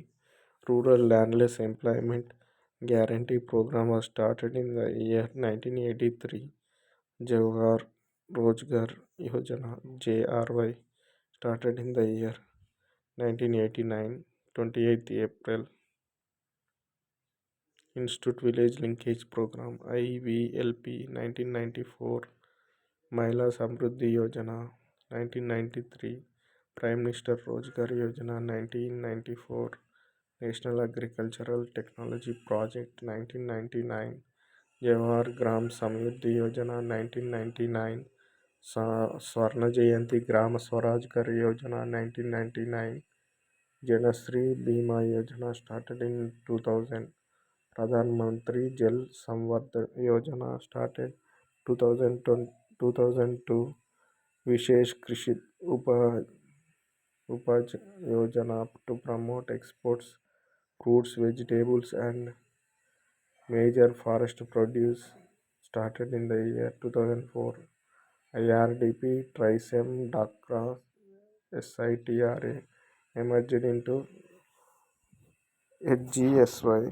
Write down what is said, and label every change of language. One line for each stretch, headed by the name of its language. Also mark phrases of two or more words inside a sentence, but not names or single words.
English: Rural Landless Employment Guarantee Program was started in the year 1983. Jawahar Rojgar Yojana JRY started in the year 1989, 28th April. Institute Village Linkage Program IVLP 1994. Mahila Samruddhi Yojana 1993. Prime Minister Rojgar Yojana 1994. National Agricultural Technology Project 1999. Jawahar Gram Samruddhi Yojana 1999. Swarna Jayanti Gram Swaraj Ghar Yojana 1999. Janasri Bima Yojana started in 2000. Pradhan Mantri Jal Samvardhan Yojana started 2002. Vishesh Krishi Upaj Yojana to promote exports, fruits, vegetables and major forest produce started in the year 2004. IRDP, TRISEM, DACRA, SITRA emerged into HGSY.